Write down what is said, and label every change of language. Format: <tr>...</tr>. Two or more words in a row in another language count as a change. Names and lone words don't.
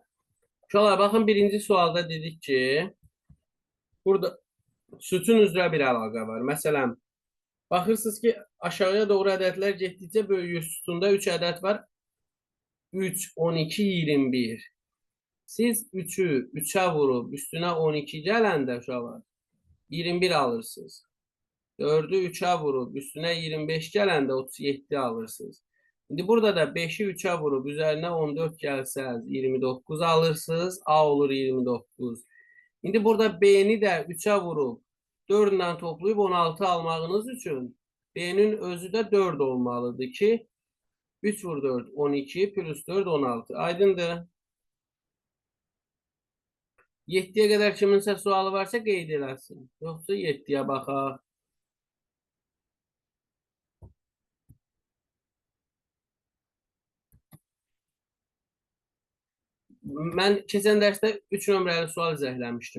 <az>Uşaqlar, baxın birinci sualda dedik ki, burada sütun üzrə bir əlaqə var. Məsələn, baxırsınız ki, aşağıya doğru ədədlər getdikcə böyüyür. Sütunda 3 ədəd var. 3, 12, 21. Siz 3'ü 3'e vurup üstüne 12 gələndə uşaqlar 21 alırsınız. 4'ü 3'e vurup üstüne 25 gələndə 37 alırsınız.</az> <tr>Şimdi burada da 5'i 3'e vurup üzerine 14 gelseniz 29 alırsınız. A olur 29. Şimdi burada B'ni de 3'e vurup 4 ile toplayıp 16 almağınız için B'nin özü de 4 olmalıdır ki 3 vur 4 12 plus 4 16. Aydındır.</tr> <az>7'ye qədər kiminsə sualı varsa qeyd eləsin. Yoxsa 7'yə baxaq. Mən keçən dərsdə 3 nömrəli sual izahləmişdim.</az>